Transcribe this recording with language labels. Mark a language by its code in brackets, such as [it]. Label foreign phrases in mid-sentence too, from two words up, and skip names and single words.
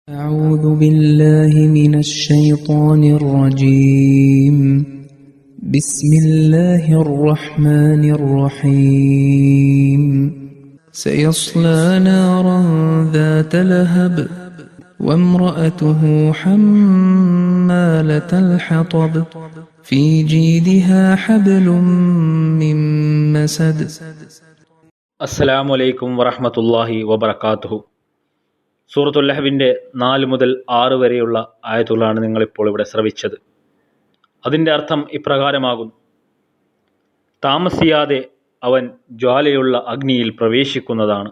[ar] أعوذ بالله من الشيطان الرجيم بسم الله الرحمن الرحيم سيصلى نارا ذات لهب وامرأته حمالة الحطب في جيدها حبل من مسد. السلام عليكم ورحمة الله وبركاته. [ml] സൂറത്തുൽ ലഹബിൻ്റെ 4 മുതൽ 6 വരെയുള്ള ആയത്തുകളാണ് നിങ്ങളിപ്പോൾ ഇവിടെ ശ്രവിച്ചത്. അതിൻ്റെ അർത്ഥം ഇപ്രകാരമാകുന്നു: താമസിയാതെ അവൻ ജ്വാലയുള്ള അഗ്നിയിൽ പ്രവേശിക്കുന്നതാണ്.